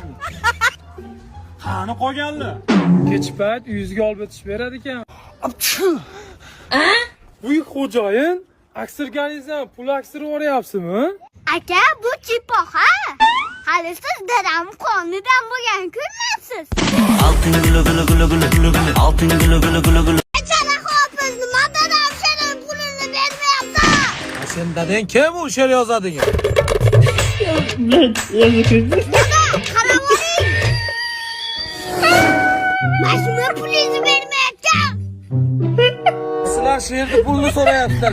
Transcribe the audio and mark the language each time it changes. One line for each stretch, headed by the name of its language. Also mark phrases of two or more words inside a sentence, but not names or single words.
Uzbek: Qani qolganlar? Kech payt uyingizga olib o'tish berar ekan. Buyuk xo'jayin, aksirganingizdan pul aksirib yuboryapsizmi? Aka, bu chipoqa. Hali siz dadam qonidan bo'lgan kunmisiz?
Turkish: Altın gülü gülü gülü gülü gülü gülü. Altın gülü gülü gülü gülü.
Uzbek: Qancha hofiz, nima dadam sening pulingni bermayapti? Sen dadang kim u she'r yozadigan? Qarab oling. Mashina pulingizni bermayapti. Sizlar she'rni pulni so'rayapsizlar.